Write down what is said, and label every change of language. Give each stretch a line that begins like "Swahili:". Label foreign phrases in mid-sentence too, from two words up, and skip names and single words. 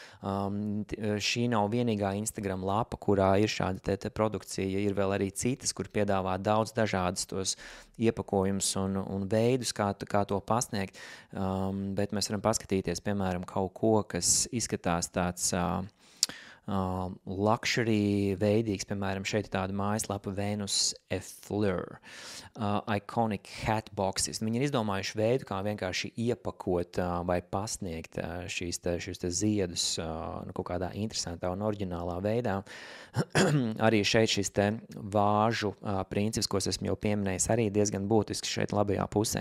Latvian: Šī nav vienīgā Instagram lapa, kurā ir šāda te produkcija, ir vēl arī citas, kur piedāvā daudz dažādas tos iepakojumus un veidus, kā to pasniegt, bet mēs varam paskatīties, piemēram, kaut ko, kas izskatās tāds luxury veidīgs, piemēram, šeit tāda mājaslapa Venus Fleur,
English: iconic hat boxes.
Latvian: Viņi ir izdomājuši veidu, kā vienkārši iepakot vai pasniegt šīs te ziedus kaut kādā interesantā un oriģinālā veidā. Arī šeit šis te vāžu princips, ko es esmu jau pieminējis, arī diezgan būtisks šeit labajā pusē.